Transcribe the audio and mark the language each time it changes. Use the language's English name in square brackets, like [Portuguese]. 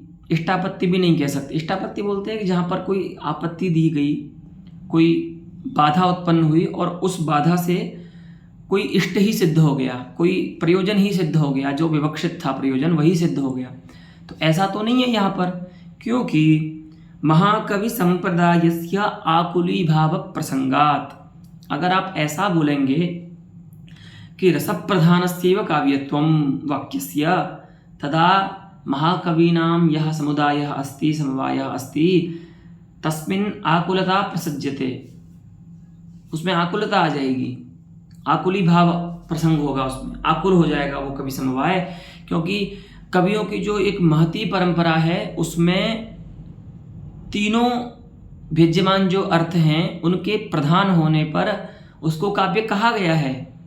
[Hindi] इष्टापत्ति भी नहीं कह सकते। इष्टापत्ति बोलते हैं कि जहाँ पर कोई आपत्ति दी गई, कोई बाधा उत्पन्न हुई और उस बाधा से कोई इष्ट ही सिद्ध हो गया, कोई प्रयोजन ही सिद्ध हो गया, जो विवक्षित था प्रयोजन वही सिद्ध हो गया। तो ऐसा तो नहीं है यहाँ पर, क्योंकि [Sanskrit] महाकवि संप्रदायस्य आकुली भाव प्रसंगात। [Hindi] अगर आप ऐसा बोलेंगे कि [Sanskrit] रसप्रधानस्यैव काव्यत्वं वाक्यस्य तदा महाकवीनां यः समुदायः अस्ति, समवायः अस्ति, तस्मिन् आकुलता प्रसज्यते। [Hindi] उसमें आकुलता आ जाएगी, आकुली भाव प्रसंग होगा, उसमें आकुल हो जाएगा वो कवि समवाय। क्योंकि कवियों की जो एक महती परंपरा है उसमें तीनों विद्यमान जो अर्थ हैं उनके प्रधान होने पर उसको काव्य कहा गया है।